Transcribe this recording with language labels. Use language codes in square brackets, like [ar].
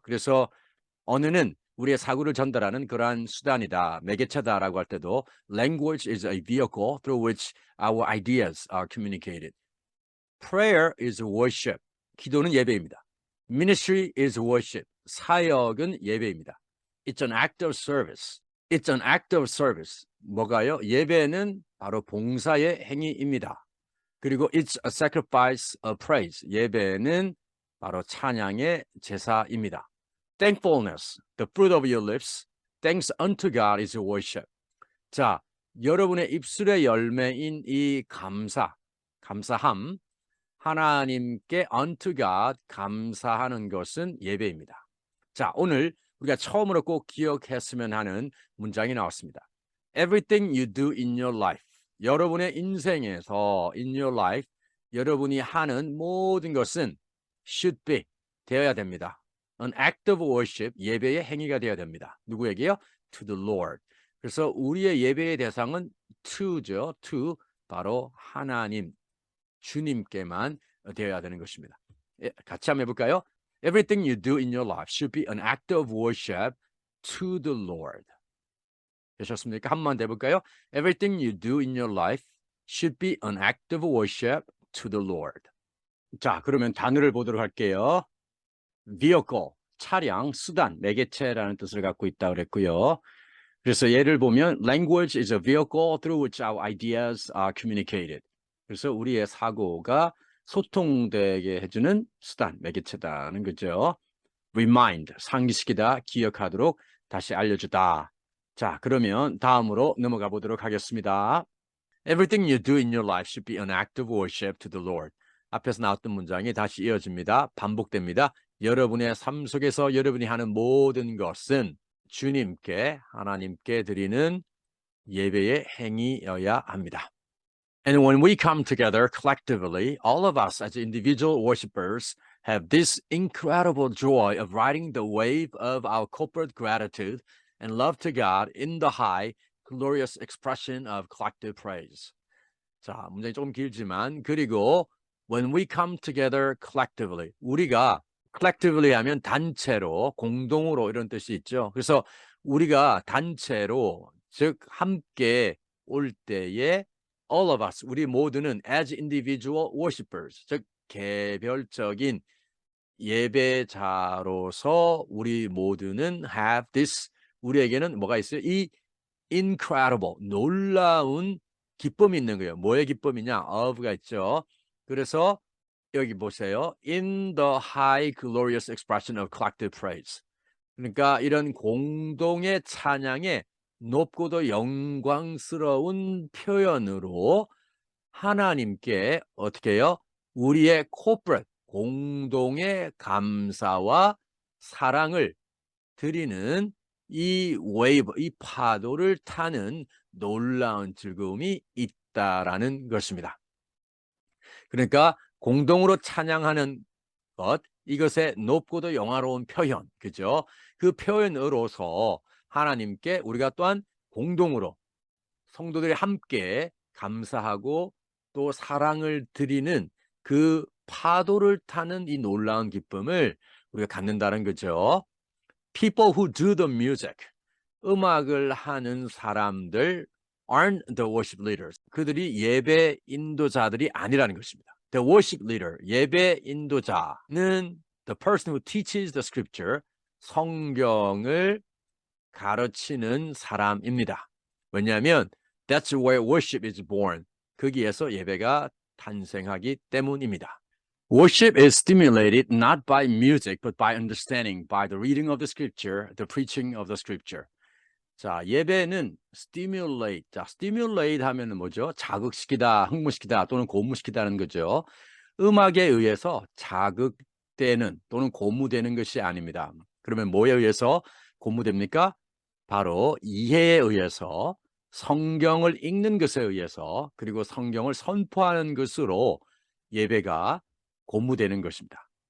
[ko] 그래서 언어는 우리의 사고를 전달하는 그러한 수단이다, 매개체다라고 할 때도 [en] language is a vehicle through which our ideas are communicated. Prayer is worship. [ko] 기도는 예배입니다. [en] Ministry is worship. [ko] 사역은 예배입니다. [en] It's an act of service. It's an act of service. [ko] 뭐가요? 예배는 바로 봉사의 행위입니다. 그리고 [en] it's a sacrifice of praise. [ko] 예배는 바로 찬양의 제사입니다. [en] Thankfulness, the fruit of your lips. Thanks unto God is worship. [ko] 자, 여러분의 입술의 열매인 이 감사함, 하나님께 [en] unto God [ko] 감사하는 것은 예배입니다. 자, 오늘 우리가 처음으로 꼭 기억했으면 하는 문장이 나왔습니다. [en] Everything you do in your life. [ko] 여러분의 인생에서 [en] in your life [ko] 여러분이 하는 모든 것은 [en] should be [ko] 되어야 됩니다. [en] An act of worship, [ko] 예배의 행위가 되어야 됩니다. 누구에게요? [en] To the Lord. [ko] 그래서 우리의 예배의 대상은 to죠. to, 바로 하나님, 주님께만 되어야 되는 것입니다. 같이 한번 해볼까요? [en] Everything you do in your life should be an act of worship to the Lord. [ko] 되셨습니까? 한 번 더 해볼까요? [en] Everything you do in your life should be an act of worship to the Lord. [ko] 자, 그러면 단어를 보도록 할게요. vehicle, 차량, 수단, 매개체라는 뜻을 갖고 있다고 그랬고요. 그래서 예를 보면 [en] language is a vehicle through which our ideas are communicated. [ko] 그래서 우리의 사고가 소통되게 해주는 수단, 매개체다는 거죠. remind, 상기시키다, 기억하도록, 다시 알려주다. 자, 그러면 다음으로 넘어가 보도록 하겠습니다. [en] Everything you do in your life should be an act of worship to the Lord. [ko] 앞에서 나왔던 문장이 다시 이어집니다. 반복됩니다. 여러분의 삶 속에서 여러분이 하는 모든 것은 주님께, 하나님께 드리는 예배의 행위여야 합니다. [en] And when we come together collectively, all of us as individual worshipers have this incredible joy of riding the wave of our corporate gratitude and love to God in the high, glorious expression of collective praise. [ko] 자, 문장이 조금 길지만, 그리고 [en] when we come together collectively, [ko] 우리가 collectively 하면 단체로, 공동으로 이런 뜻이 있죠. 그래서 우리가 단체로, 즉 함께 올 때에 [en] all of us, [ko] 우리 모두는 [en] as individual worshipers, [ko] 즉 개별적인 예배자로서 우리 모두는 [en] have this, [ko] 우리에게는 뭐가 있어요? 이 incredible, 놀라운 기쁨이 있는 거예요. 뭐의 기쁨이냐? of가 있죠. 그래서 여기 보세요. [en] In the high glorious expression of collective praise. [ko] 그러니까 이런 공동의 찬양의 높고도 영광스러운 표현으로 하나님께 어떻게 해요? 우리의 corporate, 공동의 감사와 사랑을 드리는 이 웨이브, 이 파도를 타는 놀라운 즐거움이 있다라는 것입니다. 그러니까 공동으로 찬양하는 것, 이것의 높고도 영화로운 표현, 그죠? 그 표현으로서 하나님께 우리가 또한 공동으로 성도들이 함께 감사하고 또 사랑을 드리는 그 파도를 타는 이 놀라운 기쁨을 우리가 갖는다는 거죠. [en] People who do the music, [ko] 음악을 하는 사람들 [en] aren't the worship leaders. [ko] 그들이 예배 인도자들이 아니라는 것입니다. [en] The worship leader, [ko] 예배 인도자는 [en] the person who teaches the scripture, [ko] 성경을 가르치는 사람입니다. 왜냐하면 [en] that's where worship is born. [ko] 거기에서 예배가 탄생하기 때문입니다. [en] Worship is stimulated not by music but by understanding, by the reading of the scripture, the preaching of the scripture. [ko] 자, 예배는 stimulate. 자, stimulate 하면은 뭐죠? 자극시키다, 흥분시키다 또는 고무시키다는 거죠. 음악에 의해서 자극되는 또는 고무되는 것이 아닙니다. 그러면 뭐에 의해서 고무됩니까? 바로 이해에 의해서, 성경을 읽는 것에 의해서, 그리고 성경을 선포하는 것으로 예배가 고무되는 것입니다.